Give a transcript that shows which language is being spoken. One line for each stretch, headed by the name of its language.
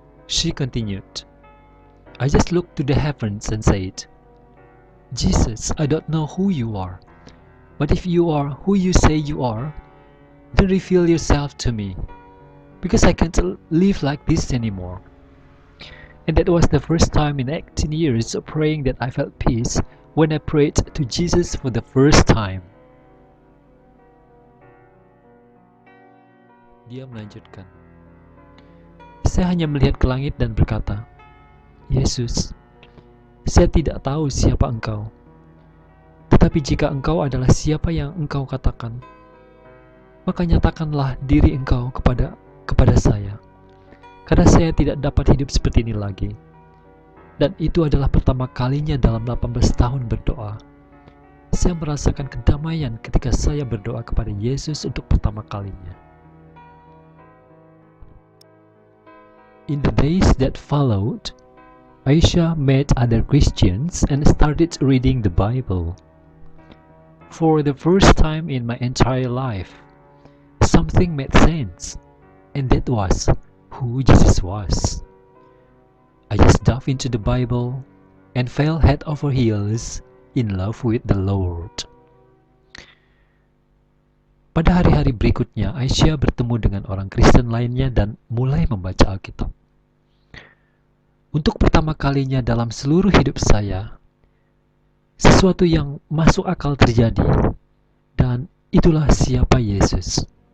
English: She continued, I just looked to the heavens and said, Jesus, I don't know who you are, but if you are who you say you are, then reveal yourself to me, because I can't live like this anymore. And that was the first time in 18 years of praying that I felt peace when I prayed to Jesus for the first time.
Indonesian: Dia melanjutkan, saya hanya melihat ke langit dan berkata, Yesus, saya tidak tahu siapa Engkau. Tetapi jika Engkau adalah siapa yang Engkau katakan, maka nyatakanlah diri Engkau kepada saya. Karena saya tidak dapat hidup seperti ini lagi. Dan itu adalah pertama kalinya dalam 18 tahun berdoa. Saya merasakan kedamaian ketika saya berdoa kepada Yesus untuk pertama kalinya.
English: In the days that followed, Aisyah met other Christians and started reading the Bible. For the first time in my entire life, something made sense, and that was who Jesus was. I just dove into the Bible and fell head over heels in love with the Lord.
Indonesian: Pada hari-hari berikutnya, Aisyah bertemu dengan orang Kristen lainnya dan mulai membaca Alkitab. Untuk pertama kalinya dalam seluruh hidup saya, sesuatu yang masuk akal terjadi, dan itulah siapa Yesus.